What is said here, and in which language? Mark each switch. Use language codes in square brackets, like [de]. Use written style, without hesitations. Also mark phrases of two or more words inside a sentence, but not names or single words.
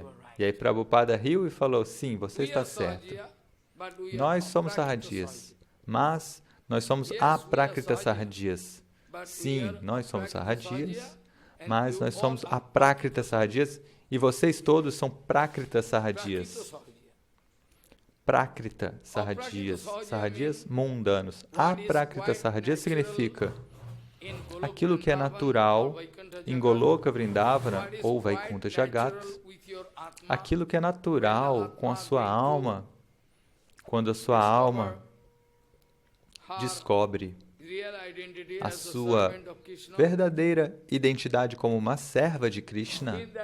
[pt] E aí Prabhupada riu e falou: sim, você está certo. Nós somos sarradias, mas nós somos aprakrita sarradias. Sim, nós somos sarradias, mas nós somos aprakrita sarradias e vocês todos são prakrita sarradias. Prakrita sarradias, sarradias mundanos. Aprakrita sarradias significa aquilo que é natural em Goloka Vrindavana ou Vaikunta Jagat, aquilo que é natural com a sua alma, quando a sua alma descobre a sua verdadeira identidade como uma serva de Krishna.